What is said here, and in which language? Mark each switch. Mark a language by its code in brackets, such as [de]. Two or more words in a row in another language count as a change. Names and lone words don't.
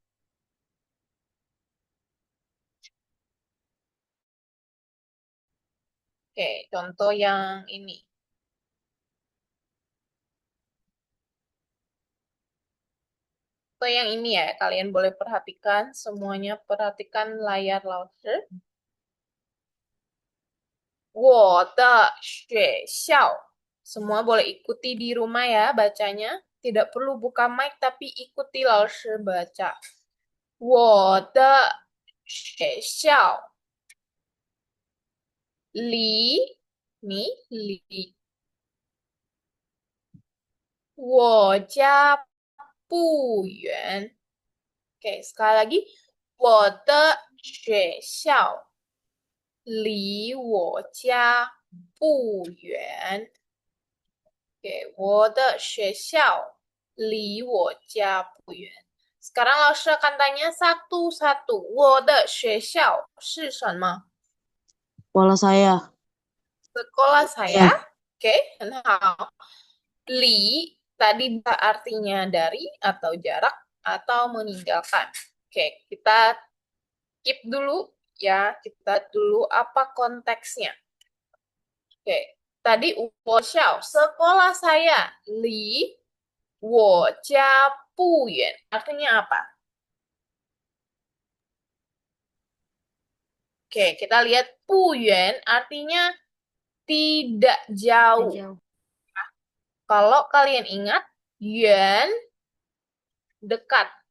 [id] Oke, contoh yang ini. Contoh yang ini ya, kalian boleh perhatikan, semuanya perhatikan layar Laoshi. [zh] 我的学校. [id] Semua boleh ikuti di rumah ya bacanya. Tidak perlu buka mic, tapi ikuti Laoshi baca. [zh] 我的学校离 nih, 离 我家不远. [id] Oke, sekali lagi. [zh] 我的学校离我家不远. Oke, 我的学校离我家不远. [id] Sekarang Laoshi akan tanya satu-satu. [zh] 我的学校是什么? [id] Sekolah saya. Sekolah saya. Ya. Oke, [zh] 很好. [id] Li tadi artinya dari atau jarak atau meninggalkan. Oke, kita keep dulu ya. Kita dulu apa konteksnya. Oke, tadi 我校 sekolah saya. Li [zh] 我家不远 [id] artinya apa? Oke, kita lihat [zh] 不远 [id] artinya tidak jauh. Kalau kalian ingat, yuan dekat.